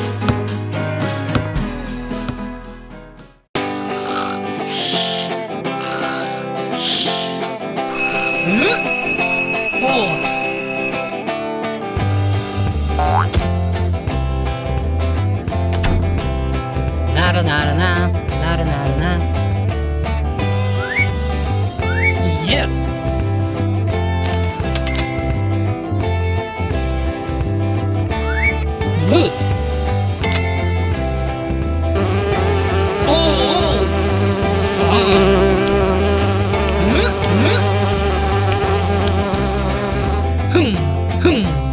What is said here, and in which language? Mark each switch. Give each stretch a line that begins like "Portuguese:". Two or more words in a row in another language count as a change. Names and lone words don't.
English: Four. Nara nara na, nara nara na. Yes. Good. Oh. Hmm. Hmm.